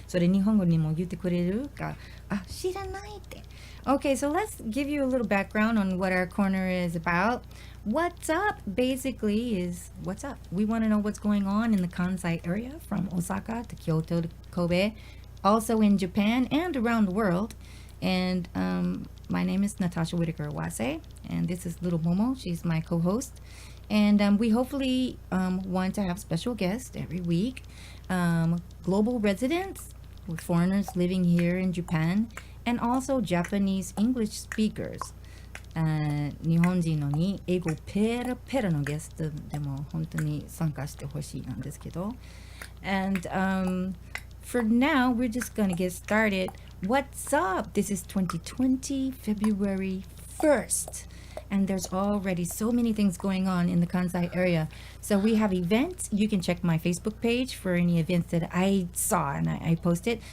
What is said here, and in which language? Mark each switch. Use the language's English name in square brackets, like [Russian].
[Japanese] それ日本語にも言ってくれるか。あ、知らないって。 [English] Okay, so let's give you a little background on what our corner is about. What's up basically is what's up. We want to know what's going on in the Kansai area from Osaka to Kyoto to Kobe, also in Japan and around the world. And my name is Natasha Whitaker Wase, and this is Little Momo. She's my co-host. And we hopefully want to have special guests every week, global residents, with foreigners living here in Japan, and also Japanese English speakers. [Japanese] 日本人のに英語ペラペラのゲストでも本当に参加してほしいなんですけど。 [English] And for now, we're just going to get started. What's up? This is 2020, February 1st. And there's already so many things going on in the Kansai area. So we have events. You can check my Facebook page for any events that I saw and I posted.